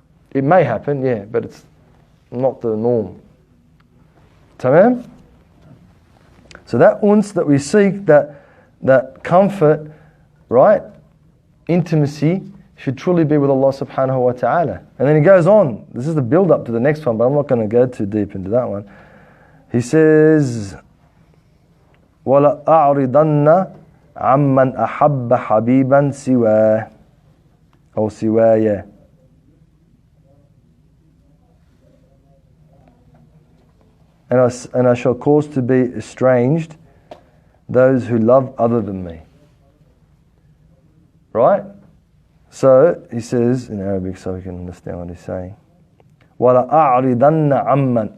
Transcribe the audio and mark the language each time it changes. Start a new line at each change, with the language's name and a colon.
English: It may happen, yeah, but it's not the norm. Tamam? So that uns that we seek, that comfort, right, intimacy, should truly be with Allah subhanahu wa ta'ala. And then he goes on. This is the build up to the next one, but I'm not going to go too deep into that one. He says,
Arabic: وَلَا أَعْرِضَنَّ عَمَّنْ أَحَبَّ حَبِيبًا سِوَاهُ أو سِوَايَ.
English: And I shall cause to be estranged those who love other than me. Right? So he says in Arabic, so we can understand what he's saying.
Arabic: وَلَا أَعْرِضَنَّ عَمَّنْ.